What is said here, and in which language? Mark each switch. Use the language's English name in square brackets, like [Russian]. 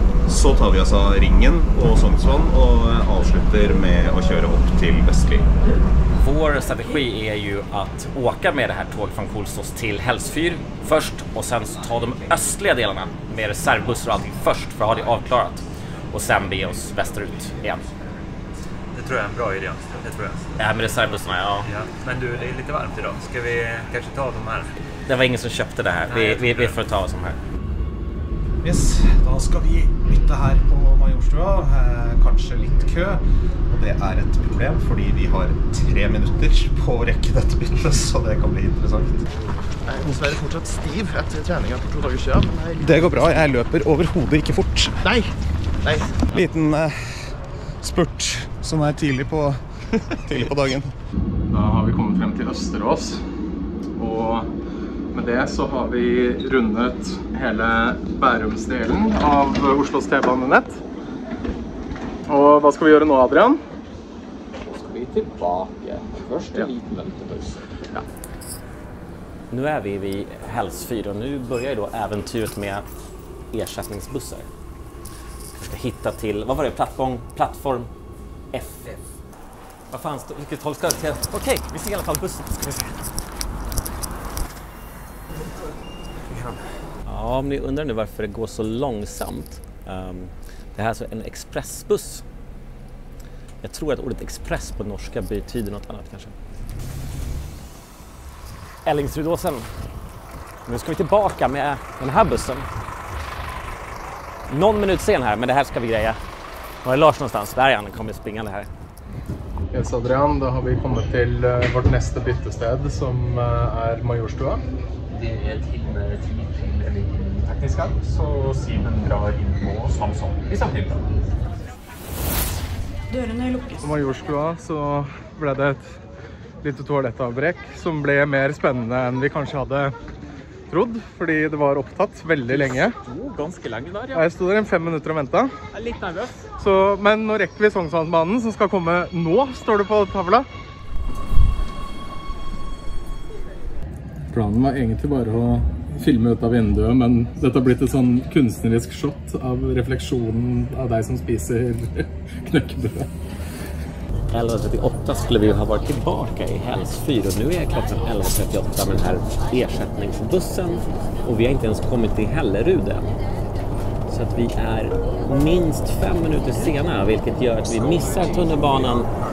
[Norwegian] Så tar vi altså Ringen og Sognsvann og avslutter med å kjøre opp til Vestli. [Swedish] Vår strategi är ju att åka med det här tåget från Kolsås till Hälsfyr först och sen ta de östliga delarna med reservbussar och allting först för att ha det avklarat och sen be oss västerut igen. Det tror jag är en bra idé. Det tror jag. Ja, med reservbussarna, ja. Men du, det är lite varmt idag. Ska vi kanske ta de här? Det var ingen som köpte det här. Vi får ta oss om här. [Norwegian] Yes, da skal vi bytte her på Majorstua, kanskje litt kø, og det er et problem fordi vi har 3 minutter på å rekke dette byttet, så det kan bli interessant. Jeg er dessverre fortsatt stiv etter treningen for 2 dager siden. Det går bra, jeg løper overhodet ikke fort. Nei. Liten spurt som er tidlig på dagen. Da har vi kommet frem til Østerås, og med det så har vi rundet hele Bærumsdelen av Oslos T-banenett. Og hva skal vi gjøre nå, Adrian? [Swedish] Då ska vi tillbaka. Först en liten väntebuss. Ja. Nu är vi vid Hälsfyr och nu börjar då äventyret med ersättningsbussar. Vi ska hitta till, vad var det? Plattform F. Vad fan står, vilket håll ska det till? Okej, vi ser i alla fall bussen. Ska vi se. Ja, om ni undrar nu varför det går så långsamt. Det här är alltså en expressbuss. Jag tror att ordet express på norska betyder något annat kanske. Ällingsrudåsen. Nu ska vi tillbaka med den här bussen. Någon minut sen här, men det här ska vi greja. Var är Lars någonstans? Där är han, kommer springande här. [Norwegian] Yes, Adrian, da har vi kommet til vårt neste byttested, som er Majorstua. [Swedish] Det är timme 10 till tekniska, så Simen drar in på Samson i samtidigt. [Norwegian] Dørene lukkes. På Majorstua så ble det et lite toalettavbrekk som ble mer spennende enn vi kanskje hadde trodd, fordi det var opptatt veldig lenge. Ganske lenge der, ja. Jeg stod der 5 minutter og ventet. Jeg er litt nervøs. Men nå rekker vi Sognsvannsbanen som skal komme nå, står det på tavla. Planen var egentlig bare å filme ut av vinduet, men dette har blitt et sånn kunstnerisk shot av refleksjonen av deg som spiser knäckebröd. [Swedish] 11.38 skulle vi ju ha varit tillbaka i Hälsfyr och nu är klockan 11.38 med den här ersättningsbussen och vi har inte ens kommit till Hällerud än. så att vi är minst 5 minuter sena, vilket gör att vi missar tunnelbanan.